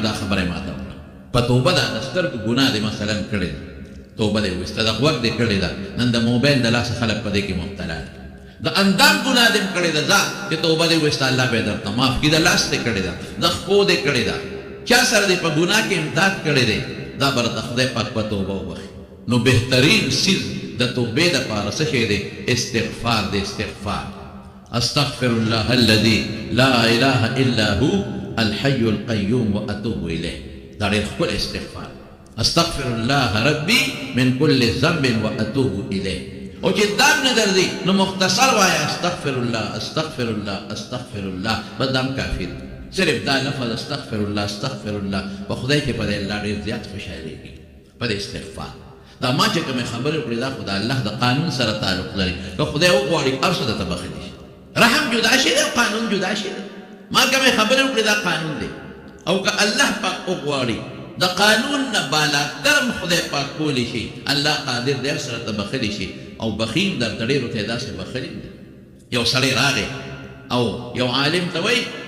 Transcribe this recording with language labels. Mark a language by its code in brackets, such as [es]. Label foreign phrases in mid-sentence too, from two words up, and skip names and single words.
[ps] دا خبره یې ماته وکړه په توبه ده د سترګو ګناه دې مثلا کړې ده توبه دې وایسته د غوږ دې کړې ده نن د موبایل د لاسه خلک په دې کې مبتلا دي د اندام ګناه دې کړې ده ځه چې توبه دې وایسته الله به یې درته معاف کړي د لاس دې کړې ده د خپو دې کړې ده چا سره دې په ګناه کې امداد کړی دی دا به د خدای پاک په توبه وبخي نو بهترین څیز د توبې دپاره څه شی دی استغفار دی استغفار [ar] استغفر الله الذي لا اله الا هو الحي القيوم واتوب اليه [ps] دا ډېر ښکلی استغفار [ar] استغفر الله ربي من كل ذنب واتوب اليه [ps] او چې دام نه درځي نو مختصر وایه [ar] استغفر الله استغفر الله استغفر الله [ps] بس دام کافي دی صرف دا لفظ [ar] استغفر الله استغفر الله [ps] په خدای کې په دې الله ډېر زیات خوشحالېږي په دې استغفار دا ما چې کومې خبرې وکړې دا خو د الله د قانون سره تعلق لري که خدای وغواړي هر څه درته بخښلی شي رحم جدا شي دی او قانون جدا شي دی ما کومې خبرې وکړې دا قانون دی او که الله پاک وغواړي د قانون نه بالاتر خدای پاک کولی شي الله قادر دی هر څه درته بخښلی شي او بخیل درته ډېرو ته یې داسې بخښلي دي یو سړی راغی او یو عالم ته وایي